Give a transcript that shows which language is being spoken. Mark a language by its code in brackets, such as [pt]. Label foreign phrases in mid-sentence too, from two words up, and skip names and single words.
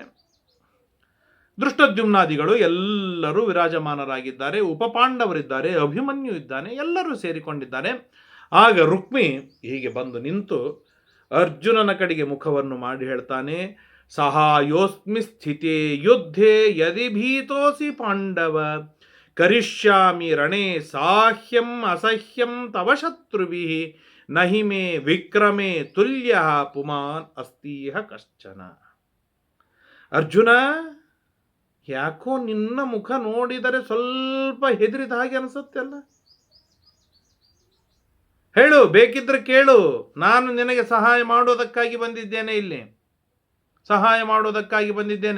[kn] ದೃಷ್ಟದ್ಯುಮ್ನಾದಿಗಳು ಎಲ್ಲರೂ ವಿರಾಜಮಾನರಾಗಿದ್ದಾರೆ. ಉಪಪಾಂಡವರಿದ್ದಾರೆ, ಅಭಿಮನ್ಯು ಇದ್ದಾನೆ, ಎಲ್ಲರೂ ಸೇರಿಕೊಂಡಿದ್ದಾರೆ. ಆಗ ರುಕ್ಮಿ ಹೀಗೆ ಬಂದು ನಿಂತು ಅರ್ಜುನನ ಕಡೆಗೆ ಮುಖವನ್ನು ಮಾಡಿ ಹೇಳ್ತಾನೆ, [sa] ಸಹಾಯೋಸ್ಮಿ ಸ್ಥಿತೇ ಯುದ್ಧೇ ಯದಿ ಭೀತೋಸಿ ಪಾಂಡವ ಕರಿಷ್ಯಾಮಿ ರಣೇ ಸಾಹ್ಯಂ ಅಸಹ್ಯಂ ತವ ಶತ್ರುಭಿಃ ನಹಿ ಮೇ ವಿಕ್ರಮೇ ತುಲ್ಯ ಪುಮಾನ್ ಅಸ್ತೀಹ ಕಶ್ಚನ. [kn] ಅರ್ಜುನ, ಯಾಕೋ ನಿನ್ನ ಮುಖ ನೋಡಿದರೆ ಸ್ವಲ್ಪ ಹೆದರಿದ ಹಾಗೆ ಅನಿಸುತ್ತೆ ಅಲ್ಲ? ಹೇಳು, ಬೇಕಿದ್ರೆ ಕೇಳು. ನಾನು ನಿನಗೆ ಸಹಾಯ ಮಾಡೋದಕ್ಕಾಗಿ ಬಂದಿದ್ದೇನೆ. ಇಲ್ಲಿ ಸಹಾಯ ಮಾಡೋದಕ್ಕಾಗಿ ಬಂದಿದ್ದೇನೆ.